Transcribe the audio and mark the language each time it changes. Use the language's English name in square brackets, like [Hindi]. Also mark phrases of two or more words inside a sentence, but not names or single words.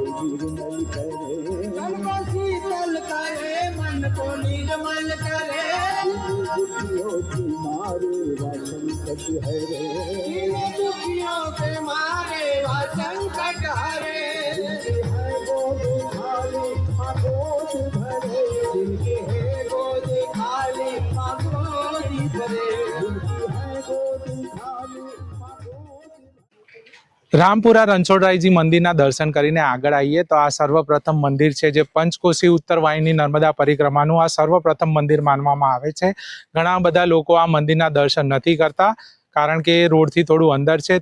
[Hindi] निर्मल करे, शीतल करे मन को निर्मल करे, दुखियों की मारे वासन कट हरे, दुखियों के मारे वासन कट हरे, है गोद खाली गोद भरे, जिनके है गोद खाली गोद भरे. [Gujarati] રામપુરા રણછોડરાયજી મંદિરના દર્શન કરીને આગળ આવીએ તો આ સર્વપ્રથમ મંદિર છે, જે પંચકોશી ઉત્તર વાહિની નર્મદા પરિક્રમાનું આ સર્વપ્રથમ મંદિર માનવામાં આવે છે. ઘણા બધા લોકો આ મંદિરના દર્શન નથી કરતા, કારણ કે એ રોડથી થોડું અંદર છે.